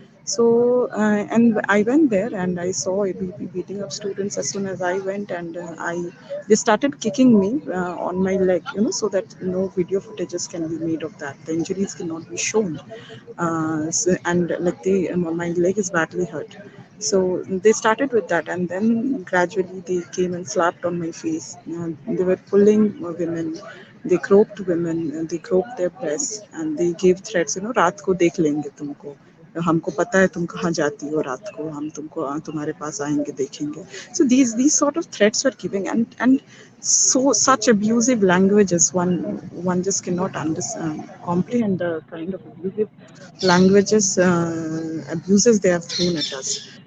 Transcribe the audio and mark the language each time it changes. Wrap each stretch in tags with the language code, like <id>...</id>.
<en>So, and I went there and I saw ABP beating up students as soon as I went, and they started kicking me on my leg, so that no video footages can be made of that. The injuries cannot be shown. And like my leg is badly hurt. So they started with that, and then gradually they came and slapped on my face. They were pulling women. They groped women, they groped their breasts, and they gave threats,</en> <hi>रात को देख लेंगे तुमको, हमको पता है तुम कहाँ जाती हो रात को, हम तुमको तुम्हारे पास आएंगे देखेंगे.</hi> <en>So these sort of threats were giving, and so such abusive languages, one just cannot understand, comprehend the kind of abusive languages, abuses they have thrown at us.</en>